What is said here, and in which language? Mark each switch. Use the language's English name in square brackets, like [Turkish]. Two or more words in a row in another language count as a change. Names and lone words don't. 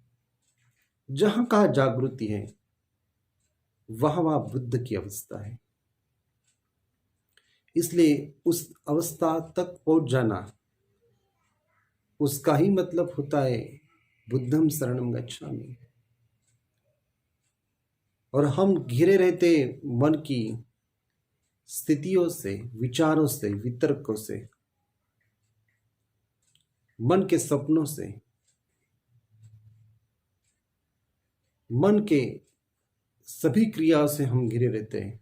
[Hindi] जहां कहा जागृति है वहां वहां बुद्ध की अवस्था है। इसलिए उस अवस्था तक पहुंच जाना, उसका ही मतलब होता है [Pali] बुद्धम शरणम गच्छामि। [Hindi] और हम घिरे रहते मन की स्थितियों से, विचारों से, वितर्कों से, मन के सपनों से, मन के सभी क्रियाओं से हम घिरे रहते हैं।